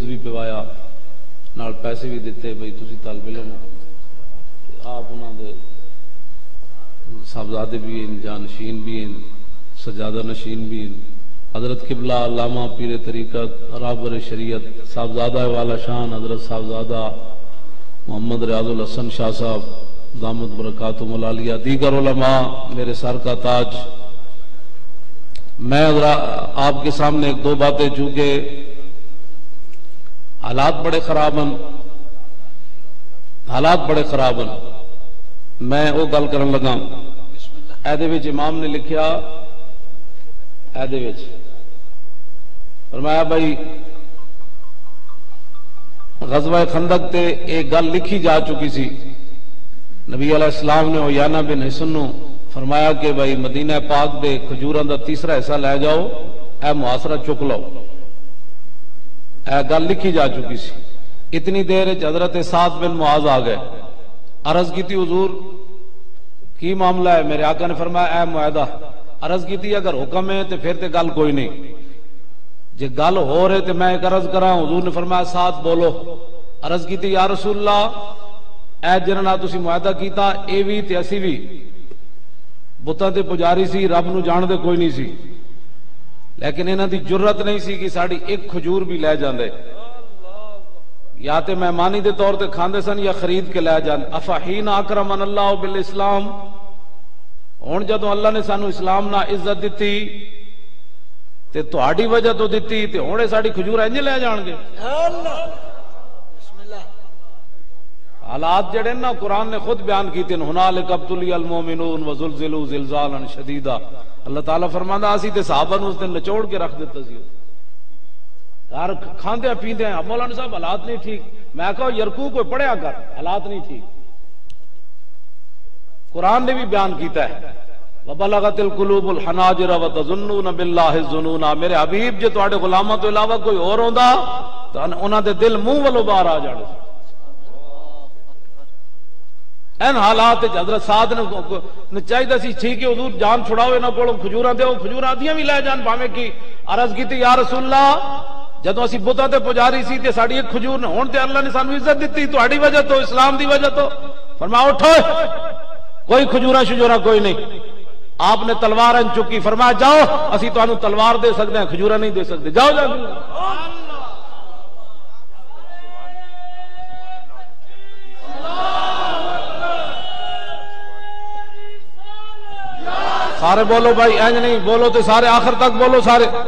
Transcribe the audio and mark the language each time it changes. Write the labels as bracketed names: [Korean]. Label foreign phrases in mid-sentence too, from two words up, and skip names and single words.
[Punjabi] بھی پوایا نال پیسے بھی دیتے، بھائی تسی طالب علم ہو، آپ انہاں دے صاحبزادے بھی ہیں، جانشین بھی ہیں، سجادہ نشین بھی ہیں، حضرت قبلہ علامہ پیر طریقت رابر شریعت صاحبزادہ والا شان حضرت صاحبزادہ محمد ریاض الحسن شاہ صاحب دامت برکاتہم العالیہ، دیگر علماء، میرے سر کا تاج۔ [Urdu] میں آپ کے سامنے ایک دو باتیں، چونکہ حالات بڑے خراب ہیں، [Punjabi] میں وہ گل کرن لگا۔ ایدے وچ امام نے لکھیا، ایدے وچ فرمایا بھائی غزوہ خندق تے ایک گل لکھی جا چکی سی، نبی علیہ السلام نے عیانہ بن حصن نو فرمایا کہ بھائی مدینہ پاک دے کھجوراں دا تیسرا حصہ لے جاؤ، اے محاصرہ چک لو، اے گل لکھی جا چکی سی۔ [Urdu] اتنی دیر حضرت سعد بن معاذ آ گئے، عرض کی تھی حضور کی معاملہ ہے؟ [Punjabi] میرے آقا نے فرمایا اے معاہدہ، عرض کی تھی اگر حکم ہے تو پھر تے گل کوئی نہیں، جے گل ہو رہے تے میں ایک عرض کراں۔ [Urdu] حضور نے فرمایا سعد بولو۔ عرض کی تھی یا رسول اللہ، [Punjabi] اے جنہاں نال تسی معاہدہ کیتا اے وی تے اسی وی بتاں تے پجاری سی، رب نو جان دے کوئی نہیں سی، لیکن انہاں دی جرت نہیں سی کہ ساڑی ایک کھجور بھی لے جاندے، یا تے مہمانی دے طور تے کھاندے سن یا خرید کے لے جاندے۔ [Arabic] افحین اکرمن اللہ بالاسلام، [Punjabi] ہن جدوں اللہ نے سانو اسلام نہ عزت دتی تے تہاڈی وجہ تو دتی تے ہن ساڈی کھجور انج لے جان گے؟ حالات جڑے نا قرآن نے خود بیان کیتے ہیں، [Arabic] ہنالک ابتلی المومنون وزلزلوا زلزالا شدیدا۔ [Punjabi] اللہ تعالیٰ فرماندا اسی تے صحابہ نو اس دن نچوڑ کے رکھ دیتا سی، یار کھاندے پیندے ہیں، مولانا صاحب حالات نہیں ٹھیک، میں کہو یرکو کوئی پڑھیا کر، حالات نہیں ٹھیک۔ قرآن نے بھی بیان کیتا ہے [Arabic] وَبَلَغَتِ الْقُلُوبُ الْحَنَاجِرَ وَتَظُنُّونَ بِاللَّهِ الظُّنُونَ۔ [Punjabi] میرے حبیب جے تواڈے غلاماں تو علاوہ کوئی اور ہوندا تو انہاں دے دل منہ والوں باہر آ جانے۔ این حالات حضرت سعد نے چاہیے سی ٹھیک ہے حضور جان چھڑاؤ انہاں کولوں کھجوراں دیو، کھجوراں دیاں بھی لے جان بھاویں کی۔ عرض کیتی یا رسول اللہ جدوں اسی بتاں تے پجاری سی تے ساڈی ایک کھجور نے ہن تے اللہ نے سانو عزت دتی تہاڈی وجہ تو، اسلام دی وجہ تو۔ فرمایا اٹھو، کوئی کھجوراں شجوراں کوئی نہیں۔ آپ نے تلوار ان چکی، فرمایا جاؤ اسی تانوں تلوار دے سکتے ہیں، کھجوراں نہیں دے سکتے، جاؤ جاؤ۔ سارے بولو بھائی، اینج نہیں بولو تو سارے آخر تک بولو سارے۔